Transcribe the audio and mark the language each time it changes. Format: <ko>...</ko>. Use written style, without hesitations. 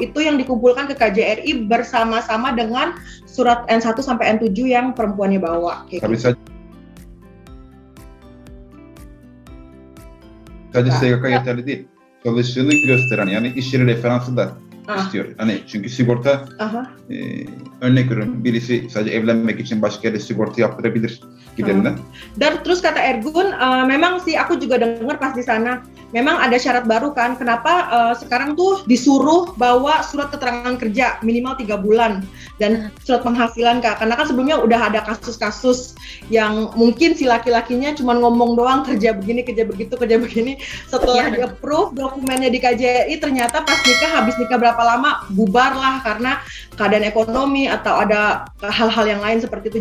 <id>Itu yang dikumpulkan ke KJRI bersama-sama dengan surat N1 sampai N7 yang perempuannya bawa.</id> <tr>Tabii sadece SGK yeterli değil. Çalıştığını gösteren, yani iş yeri referansı da istiyor. Hani çünkü sigorta örnek veriyorum, birisi sadece evlenmek için başka yerde sigorta yaptırabilir giderinden.</tr> <id>Dan terus kata Ergun, memang sih aku juga dengar pas di sana, memang ada syarat baru kan, kenapa sekarang tuh disuruh bawa surat keterangan kerja minimal 3 bulan dan surat penghasilan Kak, karena kan sebelumnya udah ada kasus-kasus yang mungkin si laki-lakinya cuma ngomong doang kerja begini, kerja begitu, kerja begini, setelah di-approve dokumennya di KJRI ternyata pas nikah, habis nikah berapa lama bubar lah karena keadaan ekonomi atau ada hal-hal yang lain seperti itu.</id>